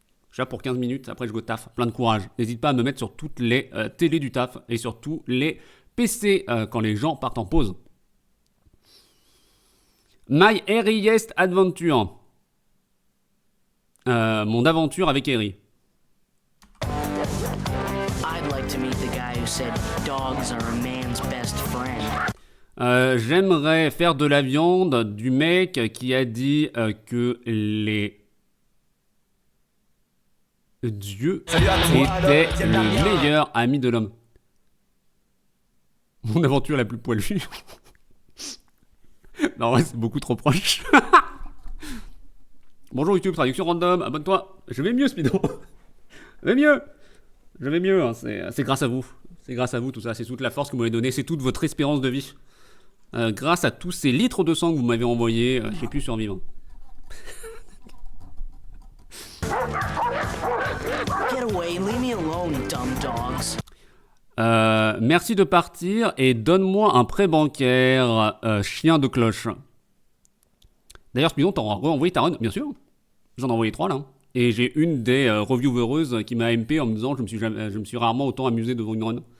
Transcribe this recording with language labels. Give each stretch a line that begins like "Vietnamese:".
French: Je suis là pour 15 minutes, après je go taf, plein de courage. N'hésite pas à me mettre sur toutes les télés du taf et sur tous les PC quand les gens partent en pause.
English: My Harryest Adventure.
French: Mon aventure avec Harry.
English: I'd like to meet the guy who said dogs are a man's best friend.
French: J'aimerais faire de la viande du mec qui a dit que les dieux étaient le meilleur ami de l'homme. Mon aventure la plus poilue. Non, ouais, c'est beaucoup trop proche. Bonjour YouTube, traduction random, abonne-toi. Je vais mieux, Speedo. Je vais mieux, hein. C'est grâce à vous. C'est grâce à vous, tout ça. C'est toute la force que vous m'avez donnée. C'est toute votre espérance de vie. Grâce à tous ces litres de sang que vous m'avez envoyés, j'ai pu survivre.
English: Get away, leave me alone, dumb dogs.
French: Merci de partir et donne-moi un prêt bancaire, chien de cloche. D'ailleurs, Speedon, t'as renvoyé ta run? Bien sûr. J'en ai envoyé 3 là. Et j'ai une des reviewereuses qui m'a MP en me disant je me suis rarement autant amusé devant une run.